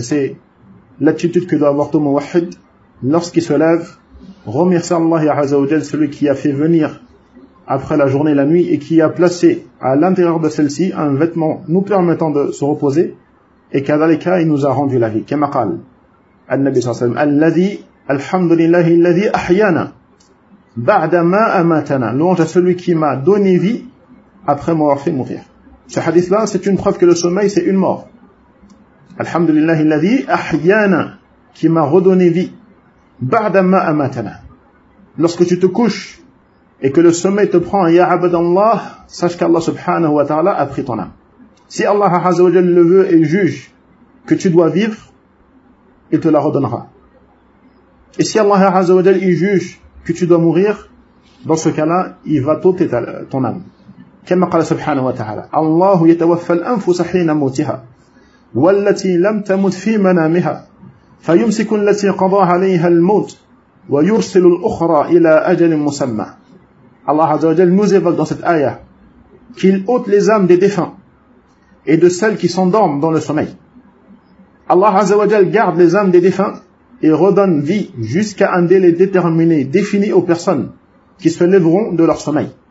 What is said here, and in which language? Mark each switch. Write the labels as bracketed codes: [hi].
[fr] C'est l'attitude que doit avoir tout mouahid lorsqu'il se lève, remercie Allah Azza wa Jal, celui qui a fait venir après la journée et la nuit et qui a placé à l'intérieur de celle-ci un vêtement nous permettant de se reposer, et كَذَلِكَ il nous a rendu la vie. [ar] كَمَا قَالَ النبي صلى الله عليه وسلم الذي الحمد لله الذي أحيانا بعد ما أماتنا. [fr] Louange à celui qui m'a donné vie après m'avoir fait mourir. Ce hadith là, c'est une preuve que le sommeil c'est une mort. [ar] الحمد لله الذي أحيانا, [fr] qui m'a redonné vie, [ar] بعد ما أماتنا. [fr] Lorsque tu te couches et que le sommeil te prend, [ar] يا عبد الله, [fr] sache qu'Allah subhanahu wa ta'ala a pris ton âme. Si Allah azza wa jalla le veut et juge que tu dois vivre, il te la redonnera. Et si Allah Azza wa Jalla, il juge que tu dois mourir, dans ce cas-là, il va t'ôter ton âme. [ar] كما قال سبحانه وتعالى الله يتوفى الأنفس حين موتها والتي لم تمت في منامها فيمسك التي قضى عليها الموت ويرسل الأخرى إلى أجل مسمى. [fr] Allah Azza wa Jalla nous évoque dans cette ayah qu'il ôte les âmes des défunts et de celles qui s'endorment dans le sommeil. Allah Azza wa Jal garde les âmes des défunts et redonne vie jusqu'à un délai déterminé, défini aux personnes qui se lèveront de leur sommeil.